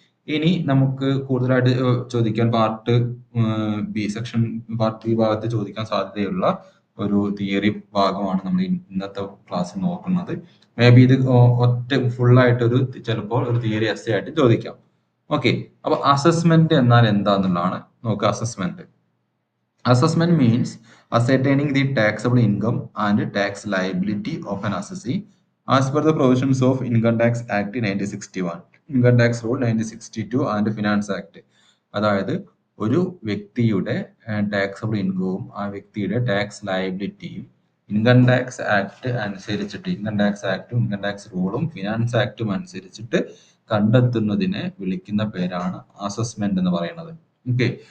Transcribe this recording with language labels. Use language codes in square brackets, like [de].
[ml] ഇനി നമുക്ക് കൂടുതലായിട്ട് ചോദിക്കാൻ part B section part B ഭാഗത്ത് ചോദിക്കാൻ സാധ്യതയുള്ള ഒരു തിയറി ഭാഗമാണ് നമ്മൾ ഇന്നത്തെ ക്ലാസ്സിൽ നോക്കുന്നത്. [en] maybe [ml] ഇത് ഒറ്റ ഫുൾ ആയിട്ട് ചിലപ്പോൾ ഒരു തിയറി എസ്സേ ആയിട്ട് ചോദിക്കാം. ഓക്കെ. അപ്പൊ അസസ്മെന്റ് എന്നാൽ എന്താന്നുള്ളതാണ് നോക്കുക. [en] Assessment means ascertaining the taxable income and tax liability of an assessee as per the provisions of Income Tax Act 1961, Income Tax Rule 1962 and Finance Act. [ml] അതായത് ഒരു വ്യക്തിയുടെ ടാക്സബിൾ ഇൻകവും ആ വ്യക്തിയുടെ ടാക്സ് ലയബിലിറ്റിയും ഇൻകം ടാക്സ് ആക്ട് അനുസരിച്ചിട്ട്, income tax ആക്ടും income tax റൂളും finance ആക്ടും അനുസരിച്ചിട്ട് കണ്ടെത്തുന്നതിനെ വിളിക്കുന്ന പേരാണ് assessment എന്ന് പറയുന്നത്. ഓക്കെ.